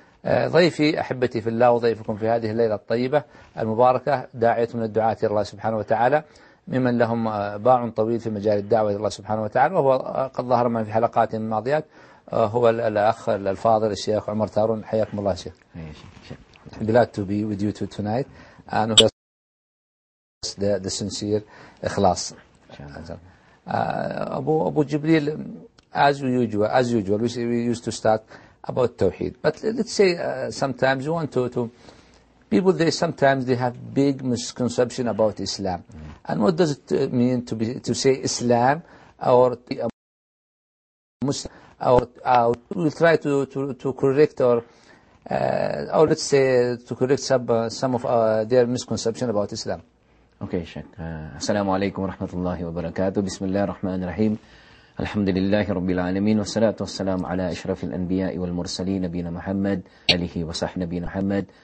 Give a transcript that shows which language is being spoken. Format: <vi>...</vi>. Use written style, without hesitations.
<ar>ضيفي أحبتي في الله وضيفكم في هذه الليلة الطيبة المباركة داعية من الدعاة الله سبحانه وتعالى، ممن لهم باع طويل في مجال الدعوة الله سبحانه وتعالى، وهو قد ظهر معنا في حلقات الماضيات، هو الأخ الفاضل الشيخ عمر تارون. حياكم الله شيخ.</ar> <en>Glad to be with you tonight and the sincere إخلاص. أبو جبريل، as usual we used to start about التوحيد. But let's say sometimes we want to people, they sometimes they have big misconception about Islam. And what does it mean to be to say Islam or Muslim? Or we'll try to correct or let's say to correct some of their misconception about Islam.</en> <ar>Okay, Sheikh. Assalamu alaikum wa rahmatullahi wa barakatuh. Bismillah ar-Rahman ar-Rahim. الحمد لله رب العالمين، والصلاة والسلام على أشرف الأنبياء والمرسلين نبينا محمد عليه وصحبه نبينا محمد.</ar>